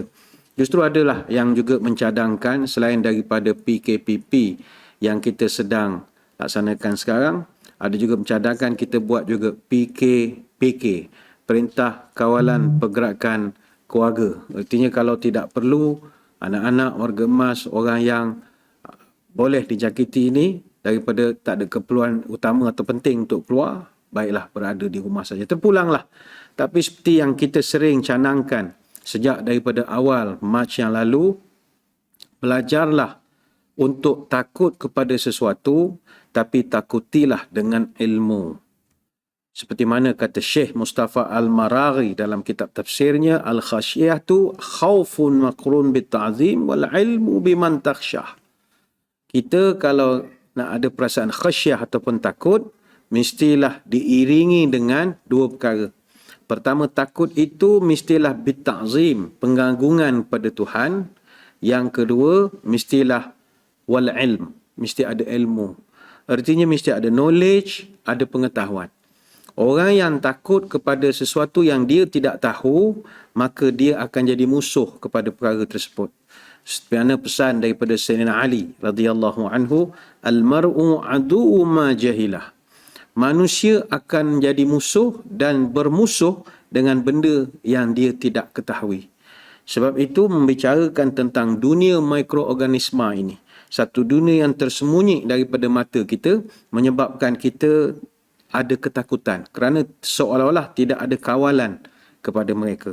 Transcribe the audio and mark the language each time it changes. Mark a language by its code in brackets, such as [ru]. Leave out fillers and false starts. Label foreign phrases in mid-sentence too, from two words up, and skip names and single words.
[ms] Justru adalah yang juga mencadangkan selain daripada PKPP yang kita sedang laksanakan sekarang, ada juga mencadangkan kita buat juga PKPK, Perintah Kawalan Pergerakan Keluarga. Artinya kalau tidak perlu, anak-anak, warga emas, orang yang boleh dijangkiti ini daripada tak ada keperluan utama atau penting untuk keluar, baiklah berada di rumah saja. Terpulanglah. Tapi seperti yang kita sering canangkan sejak daripada awal Mac yang lalu, belajarlah untuk takut kepada sesuatu, tapi takutilah dengan ilmu. Seperti mana kata Syekh Mustafa Al-Maraghi dalam kitab tafsirnya, [ar] الخشية خوف مقرون بتعظيم والعلم بمن تخشى. [ms] Kita kalau nak ada perasaan khasyah ataupun takut, mestilah diiringi dengan dua perkara. Pertama, takut itu mestilah bita'zim, pengagungan pada Tuhan. Yang kedua, mestilah [ar] والعلم, [ms] mesti ada ilmu. Artinya mesti ada knowledge, ada pengetahuan. Orang yang takut kepada sesuatu yang dia tidak tahu, maka dia akan jadi musuh kepada perkara tersebut. Seperti mana pesan daripada Sayyidina Ali [ar] رضي الله عنه, المرء عدو ما جهل. [ms] Manusia akan menjadi musuh dan bermusuh dengan benda yang dia tidak ketahui. Sebab itu membicarakan tentang dunia mikroorganisma ini. Satu dunia yang tersembunyi daripada mata kita, menyebabkan kita ada ketakutan kerana seolah-olah tidak ada kawalan kepada mereka.